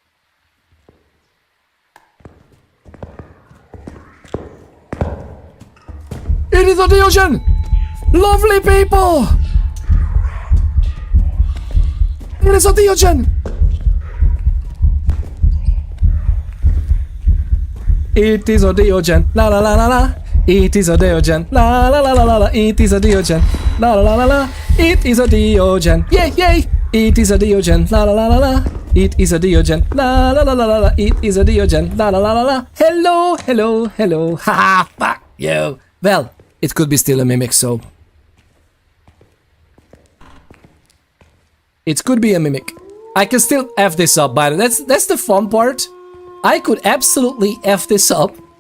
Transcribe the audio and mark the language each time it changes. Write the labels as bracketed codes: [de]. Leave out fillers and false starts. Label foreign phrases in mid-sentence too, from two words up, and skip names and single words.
[en] It is a Diogen! Lovely people! It is a Diogen! It is a Diogen. La la la la la. It is a Diogen. La la la la la la. It is a Diogen. La la la la la. It is a Diogen. Yay yay! It is a Diogen. La la la la la. It is a Diogen. La la la la la la. It is a Diogen. La la la la la. Hello, hello, hello. Ha fuck you. Well, it could be still a mimic, so. It could be a mimic. I can still F this up, by the way. That's the fun part. I could absolutely F this up.